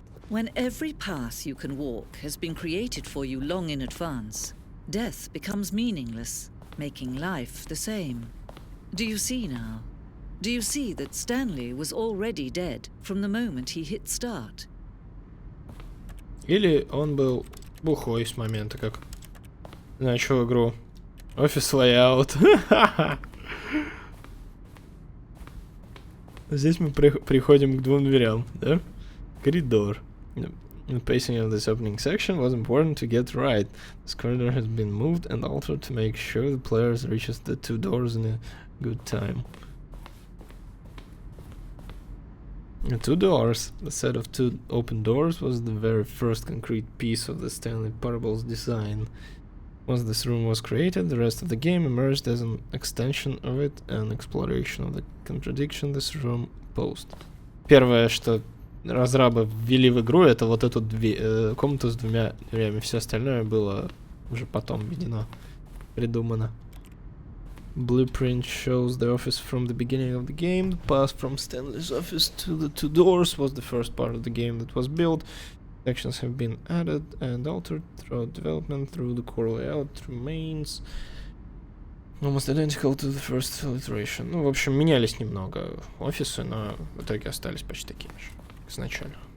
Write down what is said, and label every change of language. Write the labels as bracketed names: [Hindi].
[English] When every path you can walk has been created for you long in advance, death becomes meaningless, making life the same. Do you see now? Do you see that Stanley was already dead from the moment he hit start? [Russian] Или он был бухой с момента, как начал игру. [English] Офис лейаут. [Russian] Здесь мы приходим к двум дверям, да? Коридор. [English] The pacing of this opening section was important to get right. This corridor has been moved and altered to make sure the players reaches the two doors in a good time. The two doors, the set of two open doors, was the very first concrete piece of the Stanley Parable's design. Once this room was created, the rest of the game emerged as an extension of it, an exploration of the contradiction this room posed. [Russian] Первое, что разрабы ввели в игру, это вот эту комнату с двумя дверями. Все остальное было уже потом введено, придумано. [English] Blueprint shows the office from the beginning of the game. The path from Stanley's office to the two doors was the first part of the game that was built. Sections have been added and altered throughout development through the core layout remains almost identical to the first iteration. [Russian] Ну, в общем, менялись немного офисы, но в итоге остались почти такими же, как изначально.